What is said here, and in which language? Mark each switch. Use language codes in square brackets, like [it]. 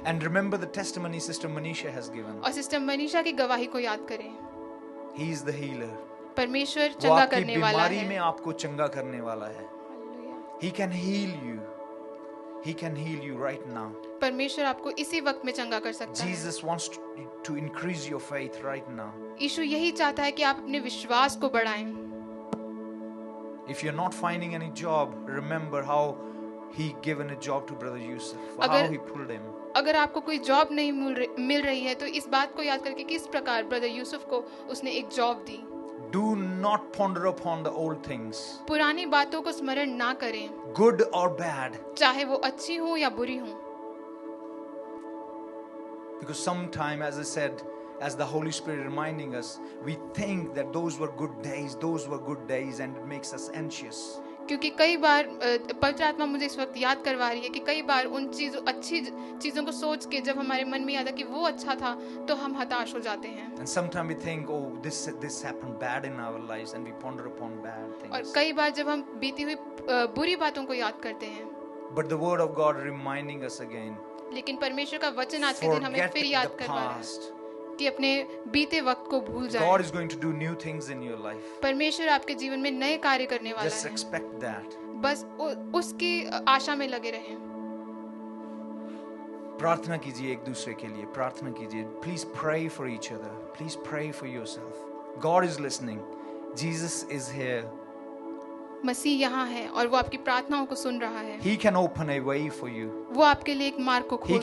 [en] And remember the testimony Sister Manisha has given. [hi] और sister Manisha की गवाही को याद करें. [en] He is the healer. [hi] परमेश्वर चंगा करने वाला है. बीमारी में आपको चंगा करने वाला है. [en] He can heal you. He can heal you right now. [hi] परमेश्वर आपको इसी वक्त में चंगा कर सकता है. [en] Jesus wants to increase your faith right now. [hi] यीशु यही चाहता है कि आप अपने विश्वास को बढ़ाएं. [en] If you're not finding any job, remember how He given a job to Brother Yusuf. How He pulled him. [hi] अगर आपको कोई जॉब नहीं मिल रही है तो इस बात को याद करके किस प्रकार ब्रदर यूसुफ को उसने एक job the. [en] Do not ponder upon the old things. [hi] पुरानी बातों को स्मरण ना करें. [en] Good or bad. [hi] चाहे वो अच्छी हो या बुरी हो. [en] Because sometime, as I said, as the Holy Spirit reminding us, we think that those were good days, and it makes us anxious. [hi] क्योंकि कई बार पवित्र आत्मा मुझे इस वक्त याद करवा रही है कि कई बार उन अच्छी चीजों को सोच के जब हमारे मन में आता कि वो अच्छा था तो हम हताश हो जाते हैं. [en] And sometimes we think, oh, this happened bad in our lives, and we ponder upon bad things. [hi] और कई बार जब हम बीती हुई बुरी बातों को याद करते हैं. [en] But the word of God reminding us again. [hi] लेकिन परमेश्वर का वचन आज के दिन हमें फिर याद करवा रहा है कि अपने बीते वक्त को भूल जाएं. [en] God is going to do new things in your life. [hi] परमेश्वर आपके जीवन में नए कार्य करने वाला है. [en] Just expect that. [hi] बस उसकी आशा में लगे रहें. प्रार्थना कीजिए एक दूसरे के लिए. प्रार्थना कीजिए. [en] Please pray for each other. Please pray for yourself. God is listening. Jesus is here. [hi] मसीह यहाँ है और वो आपकी प्रार्थनाओं को सुन रहा है. [en] He can open a way for you. [hi] वो आपके लिए एक मार्ग को खोल सकता है.